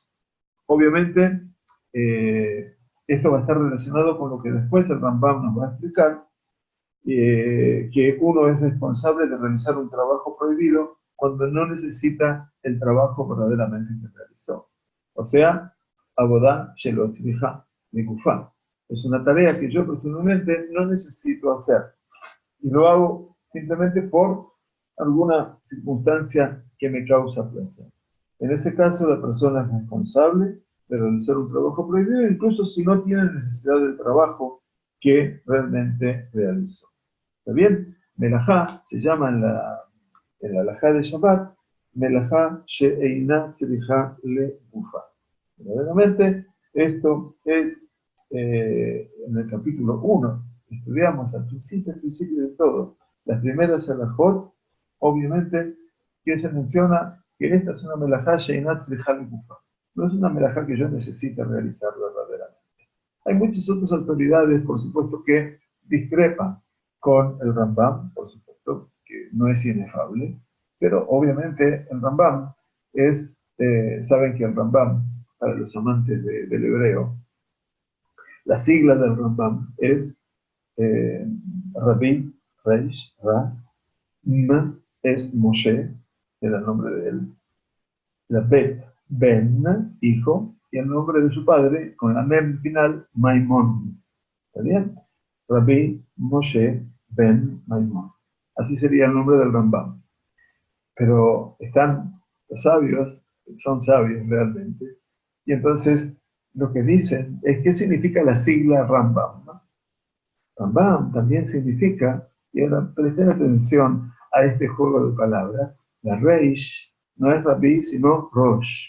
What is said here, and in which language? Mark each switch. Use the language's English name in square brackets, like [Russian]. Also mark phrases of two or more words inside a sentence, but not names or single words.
[Spanish] Obviamente, esto va a estar relacionado con lo que después el Rambam nos va a explicar, que uno es responsable de realizar un trabajo prohibido cuando no necesita el trabajo verdaderamente que realizó. O sea, [Hebrew] עבודה שלא צריכה מגופה. [Spanish] Es una tarea que yo personalmente no necesito hacer. Y lo hago simplemente por alguna circunstancia que me causa placer. En ese caso, la persona es responsable de realizar un trabajo prohibido, incluso si no tiene necesidad del trabajo que realmente realizó. ¿Está bien? Melajá se llama en la halajá de Shabbat, [Hebrew] מלאכה שאינה צריכה לגופה. [Spanish] Verdaderamente, esto es en el capítulo 1, estudiamos al principio de todo, las primeras halajot, obviamente, que se menciona que esta es una [Hebrew] מלאכה שאינה צריכה לגופה. [Spanish] No es una melajá que yo necesite realizar verdaderamente. Hay muchas otras autoridades, por supuesto, que discrepan con el Rambam, por supuesto, que no es inefable, pero obviamente el Rambam es, saben que el Rambam, para los amantes del hebreo, la sigla del Rambam es Rabbi, Reish, Ra, M es Moshe, era el nombre de él, la Bet, Ben, hijo, y el nombre de su padre, con la mem final, Maimón. ¿Está bien? Rabbi Moshe ben Maimón. Así sería el nombre del Rambam. Pero están los sabios, son sabios realmente, y entonces lo que dicen es qué significa la sigla Rambam, ¿no? Rambam también significa, y ahora presten atención a este juego de palabras, la Reish no es Rabbi, sino Rosh.